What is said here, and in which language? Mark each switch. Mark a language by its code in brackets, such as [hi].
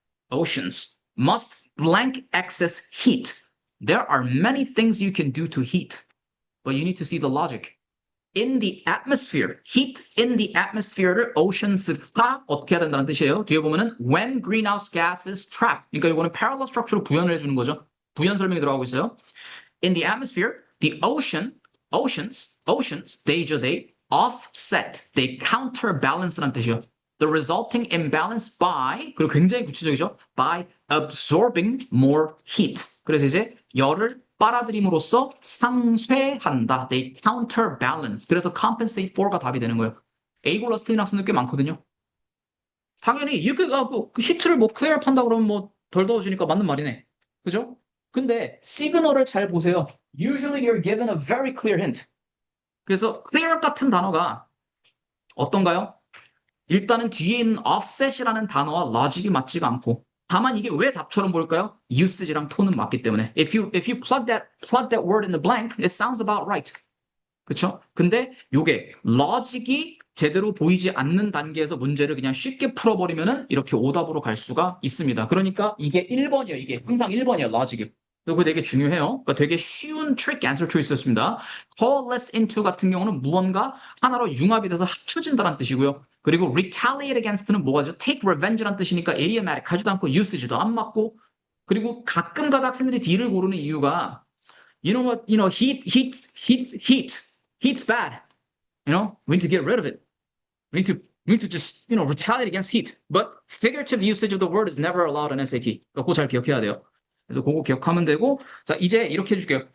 [en] Oceans must blank excess heat. There are many things you can do to heat, but you need to see the logic. In the atmosphere, [ko] heat in the atmosphere를 oceans가 어떻게 해야 된다는 뜻이에요. 뒤에 보면은 [en] when greenhouse gas is trapped. [ko] 그러니까 이거는 parallel structure로 부연을 해주는 거죠. 부연 설명이 들어가고 있어요. [en] In the atmosphere, the oceans, they offset, they counterbalance라는 뜻이에요. The resulting imbalance by, 그리고 굉장히 구체적이죠. by absorbing more heat. [ko] 그래서 이제 열을 빨아들임으로써 상쇄한다. [en] They counterbalance. [ko] 그래서 compensate for가 답이 되는 거예요. A 골라서 틀린 학생들 꽤 많거든요. 당연히 이렇게 그 히트를 뭐 클리어 한다고 그러면 뭐 덜 더워지니까 맞는 말이네. 그죠? 근데 시그널을 잘 보세요. [en] Usually you're given a very clear hint. [ko] 그래서 clear 같은 단어가 어떤가요? 일단은 뒤에 있는 offset이라는 단어와 logic이 맞지가 않고 다만 이게 왜 답처럼 보일까요? usage랑 톤은 맞기 때문에 [en] if you plug that word in the blank, it sounds about right. [ko] 그쵸? 근데 요게 logic이 제대로 보이지 않는 단계에서 문제를 그냥 쉽게 풀어버리면은 이렇게 오답으로 갈 수가 있습니다. 그러니까 이게 1번이에요. 이게 항상 1번이에요. logic이. 이거 되게 중요해요. 그러니까 되게 쉬운 trick answer choice였습니다. coalesce into 같은 경우는 무언가 하나로 융합이 돼서 합쳐진다는 뜻이고요. 그리고 retaliate against는 뭐가죠? take revenge란 뜻이니까 idiomatic 하지도 않고 usage도 안 맞고 그리고 가끔 가다 학생들이 D를 고르는 이유가 [en] you know what? You know, heat's bad. You know, we need to get rid of it. We need to just, retaliate against heat. But figurative usage of the word is never allowed in SAT. [ko] 그거 잘 기억해야 돼요. 그래서 그거 기억하면 되고, 자, 이제 이렇게 해줄게요.